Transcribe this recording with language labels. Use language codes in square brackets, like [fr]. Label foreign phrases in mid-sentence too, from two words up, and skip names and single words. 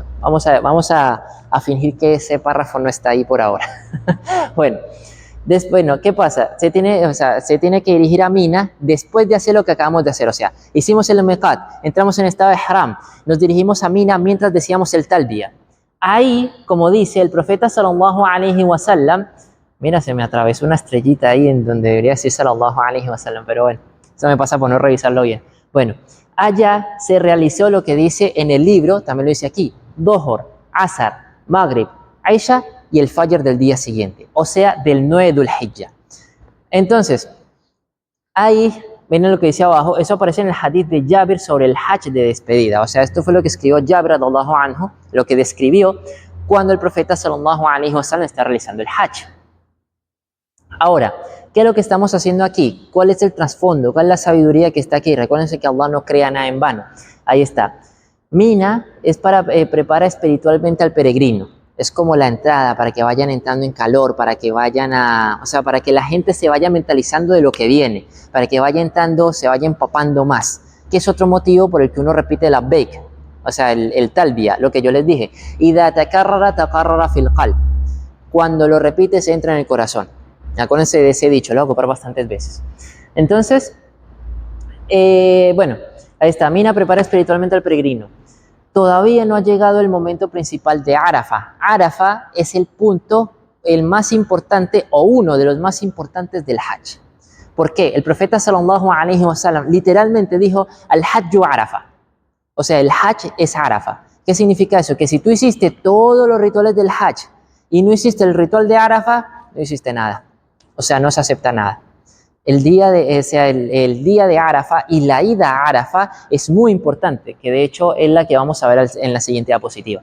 [es] Vamos a fingir que ese párrafo no está ahí por ahora. Bueno, ¿qué pasa? Se tiene que dirigir a Mina después de hacer lo que acabamos de hacer. O sea, hicimos el miqat, entramos en estado de ihram, nos dirigimos a Mina mientras decíamos el talbiya. Ahí, como dice el profeta [ar] صلى الله عليه وسلم, [es] mira, se me atravesó una estrellita ahí en donde debería decir [ar] صلى الله عليه وسلم, [es] pero bueno, eso me pasa por no revisarlo bien. Bueno, allá se realizó lo que dice en el libro, también lo dice aquí, Dohor, Asar, Maghrib, Isha y el Fajr del día siguiente, o sea, del 9 de Dhul Hijjah. Entonces, ahí, miren lo que dice abajo, eso aparece en el hadith de Jabir sobre el Hajj de despedida, o sea, esto fue lo que escribió Jabir [ar] رضي الله عنه, [es] lo que describió cuando el profeta [ar] صلى الله عليه وسلم [es] está realizando el Hajj. Ahora, ¿qué es lo que estamos haciendo aquí? ¿Cuál es el trasfondo? ¿Cuál es la sabiduría que está aquí? Recuérdense que Allah no crea nada en vano. Ahí está. Mina es para preparar espiritualmente al peregrino. Es como la entrada para que vayan entrando en calor, para que vayan para que la gente se vaya mentalizando de lo que viene, para que vaya entrando, se vaya empapando más. Que es otro motivo por el que uno repite la labbaik, o sea, el talbiya, lo que yo les dije. [ar] إذا تكرر تقرر في القلب. [es] Cuando lo repites entra en el corazón. Acuérdense de ese dicho, lo voy a ocupar bastantes veces. Entonces, bueno, ahí está. Mina prepara espiritualmente al peregrino. Todavía no ha llegado el momento principal de Arafah. Arafah es el punto, el más importante o uno de los más importantes del Hajj. ¿Por qué? El profeta [ar] صلى الله عليه وسلم [es] literalmente dijo [ar] الحج عرفة. [es] O sea, el Hajj es Arafah. ¿Qué significa eso? Que si tú hiciste todos los rituales del Hajj y no hiciste el ritual de Arafah, no hiciste nada. O sea, no se acepta nada. El día de Arafah y la ida a Arafah es muy importante, que de hecho es la que vamos a ver en la siguiente diapositiva.